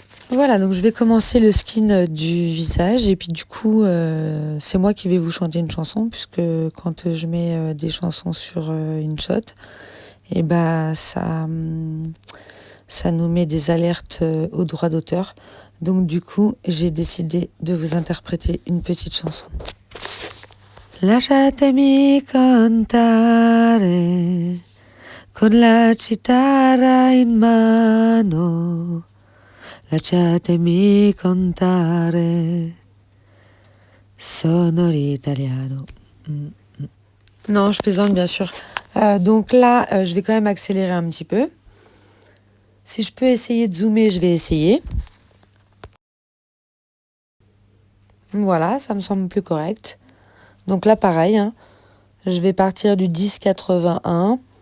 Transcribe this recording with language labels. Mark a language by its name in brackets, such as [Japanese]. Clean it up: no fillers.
[French] Voilà, donc je vais commencer le skin du visage et puis du coup, c'est moi qui vais vous chanter une chanson puisque quand je mets des chansons sur une shot, et bah ça nous met des alertes aux droits d'auteur. Donc du coup, j'ai décidé de vous interpréter une petite chanson. [Italian] Lasciatemi cantare con la chitarra in mano. Lasciatemi cantare, sono l'italiano. [French] Non, je plaisante bien sûr. Donc là, je vais quand même accélérer un petit peu. Si je peux essayer de zoomer, je vais essayer. Voilà, ça me semble plus correct. Donc là, pareil, hein, je vais partir du 10,81.